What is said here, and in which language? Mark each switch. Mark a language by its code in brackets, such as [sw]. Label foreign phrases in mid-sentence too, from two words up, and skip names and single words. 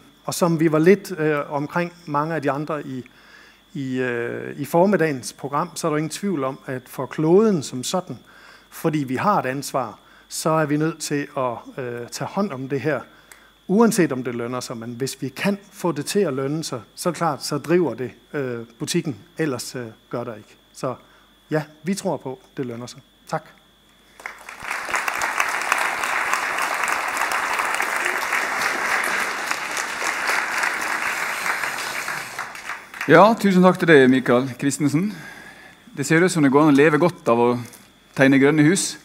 [da] Og som vi var lidt omkring mange af de andre i formiddagens program, så er der ingen tvivl om, at for kloden som sådan, fordi vi har et ansvar, så er vi nødt til at tage hånd om det her uanset om det lønner sig, men hvis vi kan få det til at lønne sig, så klart, så driver det butikken, ellers gør der ikke. Så ja, vi tror på, det lønner sig. Tak. [no] Ja, tusen takk til deg, Mikael Kristensen. Det ser ut som det går an å leve godt av å tegne grønne hus.